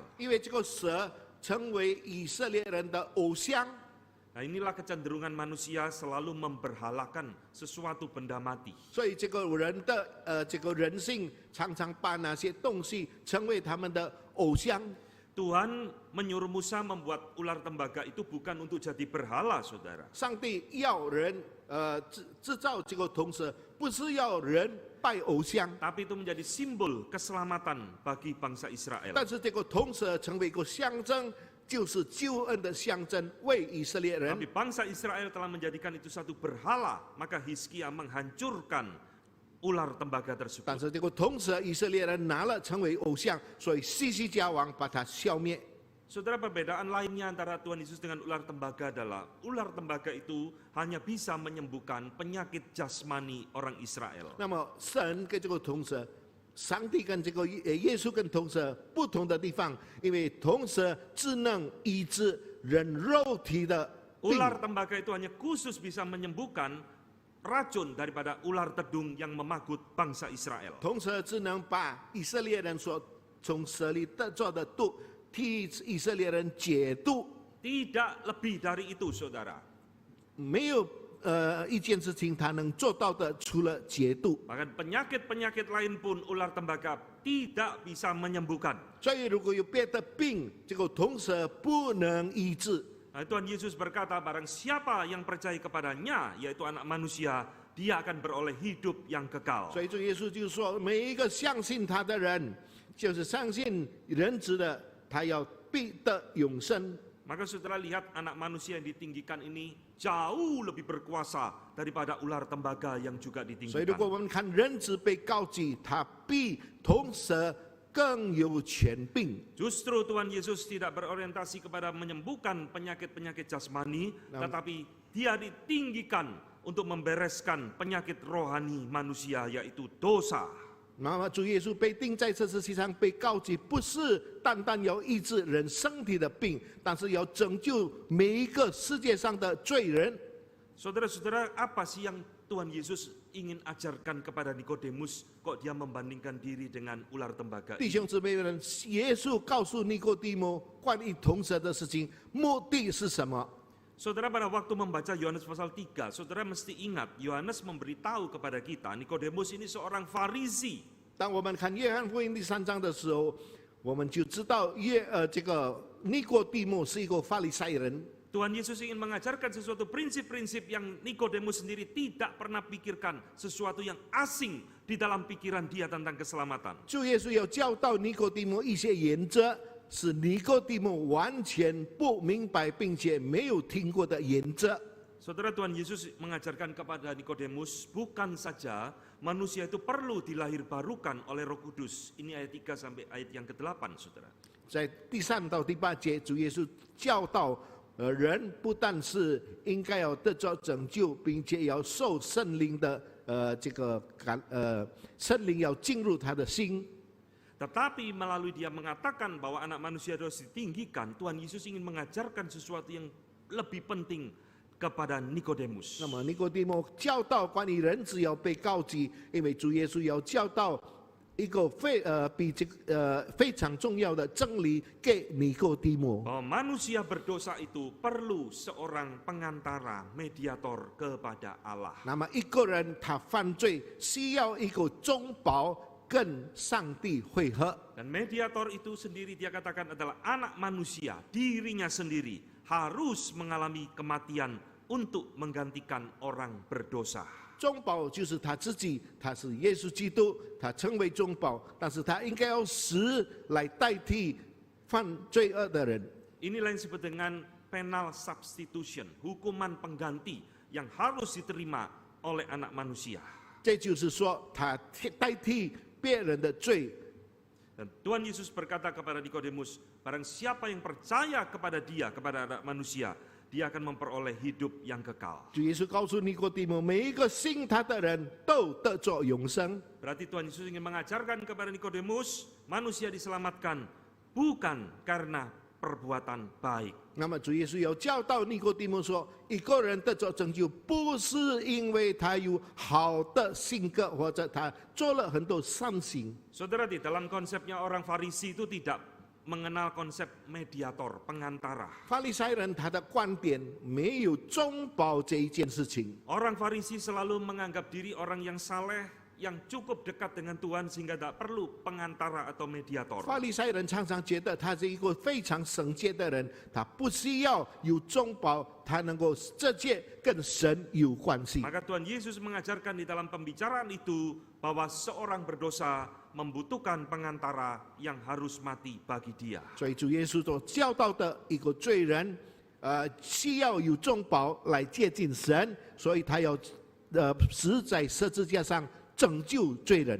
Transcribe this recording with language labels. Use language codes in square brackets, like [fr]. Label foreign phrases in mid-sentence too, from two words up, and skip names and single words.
[zh] 因为这个蛇成为以色列人的偶像。 [id] Nah, inilah kecenderungan manusia selalu memberhalakan sesuatu benda mati. [zh] 所以这个人的这个人性常常把那些东西成为他们的偶像。 [id] Tuhan menyuruh Musa membuat ular tembaga itu bukan untuk jadi berhala, saudara. [zh] 上帝要人制造这个铜蛇，不是要人拜偶像， [id] Tapi itu menjadi simbol keselamatan bagi bangsa Israel. [zh] 但是这个铜蛇成为一个象征，就是救恩的象征，为以色列人。 [id] Tapi bangsa Israel telah menjadikan itu satu berhala, maka Hizkia menghancurkan ular tembaga [zh] 但 [id] tersebut. [zh] 是这个铜蛇以色列人拿了成为偶像，所以西西家王把它消灭。 [id] Saudara, perbedaan lainnya antara Tuhan Yesus dengan ular tembaga adalah ular tembaga itu hanya bisa menyembuhkan penyakit jasmani orang Israel. [zh] 那么神跟这个铜蛇，上帝跟这个耶稣跟铜蛇不同的地方，因为铜蛇只能医治人肉体的病。 [id] Ular tembaga itu hanya khusus bisa menyembuhkan racun daripada ular tedung yang memagut bangsa Israel. [zh] 铜蛇只能把以色列人所从蛇里得着的毒，替以色列人解毒。 [id] Tidak lebih dari itu, saudara. [zh] 没有一件事情他能做到的，除了解毒。 [id] Bahkan penyakit-penyakit lain pun ular tembaga tidak bisa menyembuhkan. [zh] 所以如果有别的病，这个铜蛇不能医治。 [id] Nah, Tuhan Yesus berkata, barang siapa yang percaya kepadanya, yaitu anak manusia, dia akan beroleh hidup yang kekal. [zh] 所以主耶稣就说，每一个相信他的人，就是相信人子的，他要必得永生。 [id] Maka saudara lihat anak manusia yang ditinggikan ini jauh lebih berkuasa daripada ular tembaga yang juga [zh] 所以如果 [id] ditinggikan. [zh] 我们看人子被高举，他比铜蛇更有权柄。 [id] Justru Tuhan Yesus tidak berorientasi kepada menyembuhkan penyakit-penyakit jasmani, tetapi dia ditinggikan untuk membereskan penyakit rohani manusia, yaitu dosa. [zh] 那么主耶稣被钉在这世界上被高举，不是单单要医治人身体的病，但是要拯救每一个世界上的罪人。 [id] Saudara-saudara, apa sih yang Tuhan Yesus ingin ajarkan kepada Nikodemus? Kok dia membandingkan diri dengan ular tembaga? [zh] 弟兄姊妹们，耶稣告诉尼哥底母关于铜蛇的事情，目的是什么？ [id] Saudara, pada waktu membaca Yohanes pasal 3, saudara mesti ingat, Yohanes memberitahu kepada kita, Nikodemus ini seorang Farisi. [zh] 当我们看约翰福音第3章的时候，我们就知道这个尼哥底母是一个法利赛人。 [id] Tuhan Yesus ingin mengajarkan sesuatu prinsip-prinsip yang Nikodemus sendiri tidak pernah pikirkan, sesuatu yang asing di dalam pikiran dia tentang keselamatan. [zh] 主耶稣要教导尼哥底母一些原则，是尼哥底母完全不明白并且没有听过的原则。 [id] Saudara, Tuhan Yesus mengajarkan kepada Nikodemus, bukan saja manusia itu perlu dilahirbarukan oleh Roh Kudus. Ini ayat 3 sampai ayat yang ke-8, saudara. [zh] 在第3到第8节，主耶稣教导人不但是应该要得着拯救，并且要受圣灵的圣灵要进入他的心。 [id] Tetapi melalui dia mengatakan bahwa anak manusia harus ditinggikan, Tuhan Yesus ingin mengajarkan sesuatu yang lebih penting kepada Nikodemus. [zh] 那么尼哥底母教导关于人子要被高举，因为主耶稣要教导一个非常重要的真理给尼哥底母。 [id] Bahwa manusia berdosa itu perlu seorang pengantara, mediator kepada Allah. [zh] 那么一个人他犯罪需要一个中保跟上帝会合。 [id] Dan mediator itu sendiri dia katakan adalah anak manusia, dirinya sendiri harus mengalami kematian untuk menggantikan orang berdosa. [zh] 中保就是他自己，他是耶稣基督，他成为中保，但是他应该要死来代替犯罪恶的人。 [id] Inilah yang disebut dengan [en] penal substitution, [id] hukuman pengganti yang harus diterima oleh anak manusia. [zh] 这就是说，他代替别人的罪。 [id] Dan Tuhan Yesus berkata kepada Nikodemus, barang siapa yang percaya kepada dia, kepada anak manusia, dia akan memperoleh hidup yang kekal. [zh] 主耶稣告诉尼哥底母，每一个信他的人都得着永生。 [id] Berarti Tuhan Yesus ingin mengajarkan kepada Nikodemus, manusia diselamatkan bukan karena perbuatan baik. [zh] 那么主耶稣有教导尼哥底母说，一个人得着拯救，不是因为他有好的性格，或者他做了很多善行。 [id] Saudara, di dalam konsepnya orang Farisi itu tidak mengenal konsep mediator, pengantara. [zh] 法利赛人他的观点没有中保这一件事情。 [id] Orang Farisi selalu menganggap diri orang yang saleh, yang cukup dekat dengan Tuhan sehingga tidak perlu pengantara atau mediator. [zh] 法利赛人常常觉得他是一个非常圣洁的人，他不需要有中保，他能够直接跟神有关系。 [id] Maka Tuhan Yesus mengajarkan di dalam pembicaraan itu bahwa seorang berdosa membutuhkan pengantara yang harus mati bagi dia. [zh] 所以主耶稣所教导的一个罪人，需要有中保来接近神，所以他要死在十字架上拯救罪人。